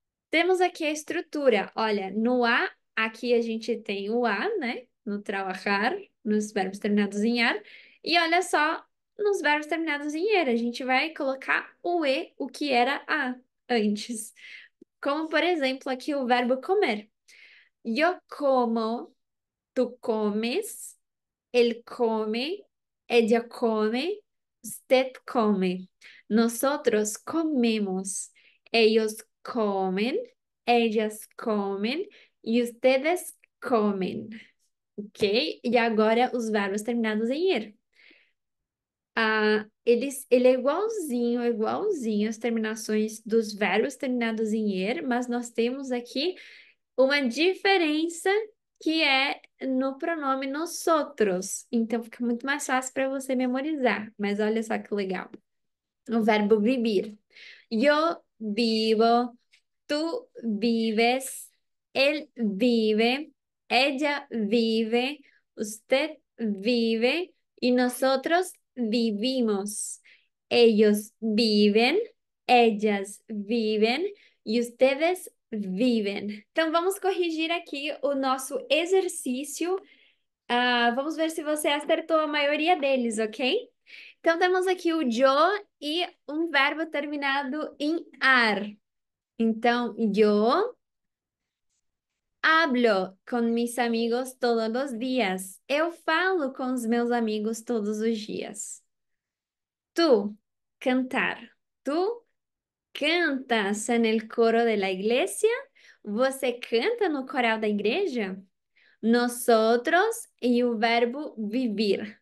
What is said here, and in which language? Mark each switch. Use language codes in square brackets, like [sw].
[pt] Temos aqui a estrutura. Olha, no a, aqui a gente tem o a, né? No trabalhar, nos verbos terminados em ar. E olha só, nos verbos terminados em er, a gente vai colocar o e, o que era a antes. Como, por exemplo, aqui o verbo comer. [es] Yo como, tú comes, él come, ella come, usted come. Nosotros comemos. Ellos comen, ellas comen y ustedes comen. [pt] Ok? E agora os verbos terminados em er. Ele é igualzinho as terminações dos verbos terminados em er, mas nós temos aqui uma diferença que é no pronome nosotros. Então fica muito mais fácil para você memorizar. Mas olha só que legal. O verbo vivir. [es] Yo vivo, tú vives, él vive, ella vive, usted vive y nosotros vivimos. Ellos viven, ellas viven e ustedes viven. [pt] Então vamos corrigir aqui o nosso exercício. Vamos ver se você acertou a maioria deles, ok? Então temos aqui o yo e um verbo terminado em ar. [es] Então, yo hablo con mis amigos todos los días. [pt] Eu falo com os meus amigos todos os dias. [es] Tú, cantar. Tú cantas en el coro de la iglesia? [pt] Você canta no coral da igreja? Nosotros e o verbo vivir.